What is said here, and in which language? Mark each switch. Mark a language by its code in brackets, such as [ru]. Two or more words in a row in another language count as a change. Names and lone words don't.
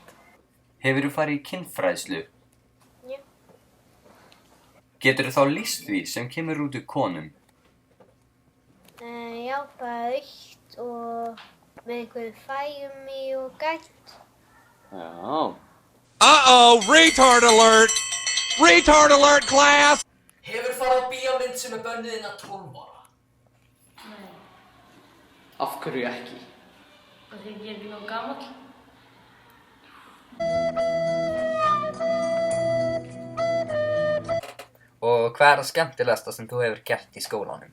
[is] Hefurðu farið í kynfræðslu? Já. Geturðu þá lýst því sem kemur út úr konum? Já, bara aukt og með einhverju fæmi og gætt. Já. [en] Uh-oh, retard alert! Retard alert, class! [is] Hefur farið á bíómynd sem er bönnuð innan 12 ára? Nei, Af hverju ekki? það því ég er ekki nóg gamall. Og hvað er það skemmtilegasta sem þú hefur gert í skólanum?